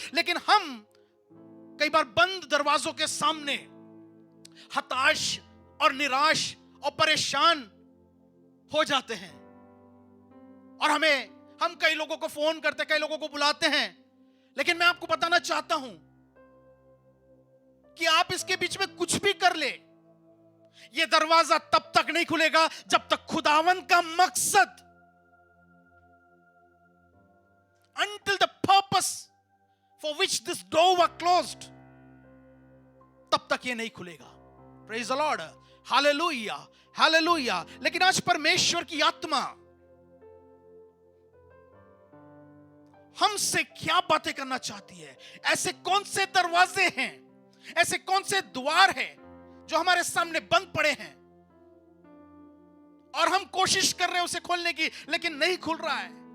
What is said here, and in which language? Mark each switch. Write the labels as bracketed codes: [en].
[hi] लेकिन हम कई बार बंद दरवाजों के सामने हताश और निराश और परेशान हो जाते हैं, और हम कई लोगों को फोन करते, कई लोगों को बुलाते हैं, लेकिन मैं आपको बताना चाहता हूं कि आप इसके बीच में कुछ भी कर ले, यह दरवाजा तब तक नहीं खुलेगा जब तक खुदावंद का मकसद, [en] until the purpose for which this door was closed, [hi] तब तक ये नहीं खुलेगा. [en] Praise the Lord. Hallelujah, hallelujah. [hi] लेकिन आज परमेश्वर की आत्मा हमसे क्या बातें करना चाहती है? ऐसे कौन से दरवाजे हैं, ऐसे कौन से द्वार हैं जो हमारे सामने बंद पड़े हैं और हम कोशिश कर रहे हैं उसे खोलने की, लेकिन नहीं खुल रहा है.